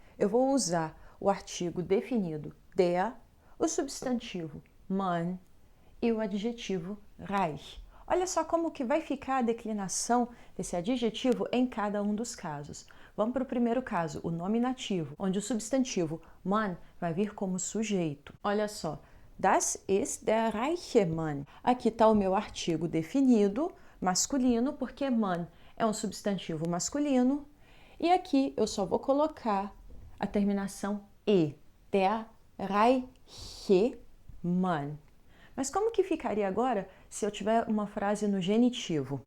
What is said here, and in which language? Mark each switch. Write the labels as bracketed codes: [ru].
[pt] Eu vou usar o artigo definido der, o substantivo Mann e o adjetivo reich. Olha só como que vai ficar a declinação desse adjetivo em cada um dos casos. Vamos para o primeiro caso, o nominativo, onde o substantivo Mann vai vir como sujeito. Olha só, [de] das ist der reiche Mann. [pt] Aqui está o meu artigo definido, masculino, porque Mann é um substantivo masculino. E aqui eu só vou colocar a terminação e, [de] der reiche Mann. [pt] Mas como que ficaria agora se eu tiver uma frase no genitivo?